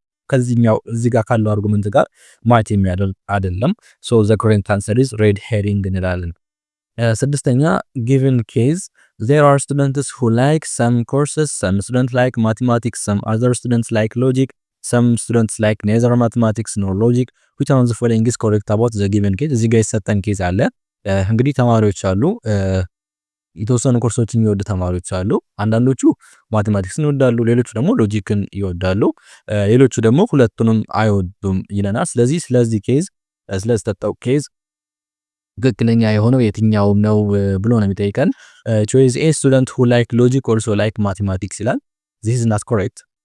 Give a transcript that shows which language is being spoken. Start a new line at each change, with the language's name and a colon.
Amharic: ከዚህኛው እዚህ ጋር ካለው አርጉመንት ጋር ማች የሚያደርግ አይደለም።
English: ሶ ዘ ኮሬክት አንሰር ኢዝ ሬድ ሄሪንግ
Amharic: እንላለን። ስድስተኛ
English: given case there are students who like some courses, some students like mathematics, some other students like logic, some students like neither mathematics nor logic. which one of the following is correct about the given case?
Amharic: እዚህ ጋር የተሰጠን ኬዝ አለ። እንግዲህ ተማሪዎች አሉ፣ የተወሰኑ ኮርሶችን የሚወዱ ተማሪዎች አሉ። አንዳንዶቹ ማቴማቲክስን ይወዳሉ፣ ሌሎቹ ደግሞ ሎጂክን ይወዳሉ፣ ሌሎቹ ደግሞ ሁለቱንም አይወዱም ይለናል። ስለዚህ ኬዝ ስለተሰጠው ኬዝ ትክክለኛ የሆነው የትኛው ነው ብሎ ነው የሚጠይቀን። ቾይስ ኤ ስቱደንት
English: who like logic also like mathematics
Amharic: ይላል።
English: this is not correct